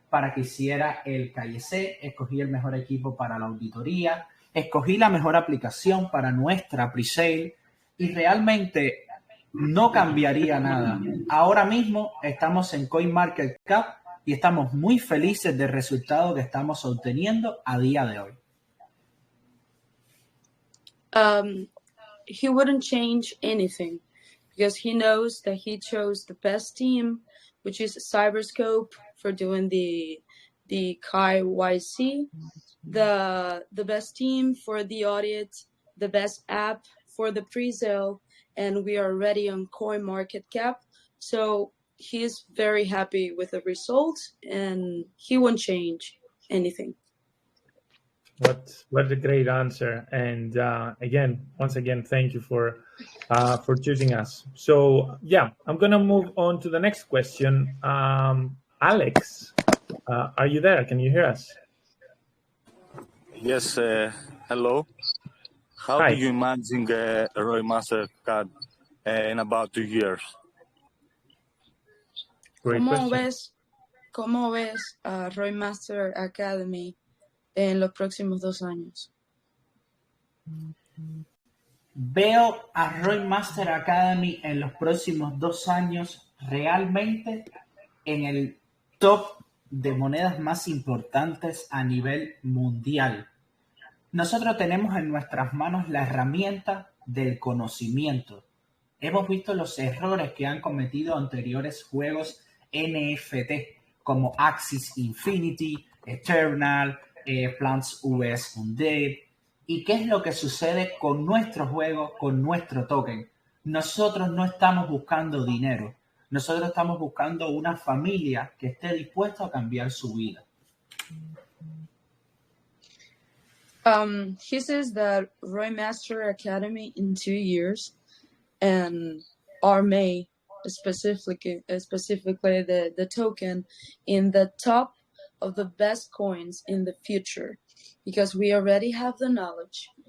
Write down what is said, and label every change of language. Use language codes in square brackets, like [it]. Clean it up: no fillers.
[es] para que hiciera el KYC, escogí el mejor equipo para la auditoría, escogí la mejor aplicación para nuestra pre-sale y realmente no cambiaría nada. Ahora mismo estamos en CoinMarketCap y estamos muy felices del resultado que estamos obteniendo a día de hoy. [en] He wouldn't change anything because he knows that he chose the best team, which is Cyberscope for doing the KYC, the best team for the audit, the best app for the pre-sale, and we are already on CoinMarketCap. So he's very happy with the results and he won't change anything. What a great answer. And once again, thank you for choosing us. So yeah, I'm going to move on to the next question. Alex, are you there? Can you hear us? Yes, hello. How Hi. do you imagine ROI Master Academy in about 2 years? Great question. [es] ¿Cómo ves a ROI Master Academy en los próximos 2 años? Veo a ROI Master Academy en los próximos 2 años realmente en el top de monedas más importantes a nivel mundial. Nosotros tenemos en nuestras manos la herramienta del conocimiento. Hemos visto los errores que han cometido anteriores juegos NFT como Axis Infinity, Eternal, Plants vs Undead. ¿Y qué es lo que sucede con nuestro juego, con nuestro token? Nosotros no estamos buscando dinero. Nosotros estamos buscando una familia que esté dispuesta a cambiar su vida. [en] He says that ROI Master Academy in 2 years and RMA, specifically the token in the top of the best coins in the future, because we already have the knowledge.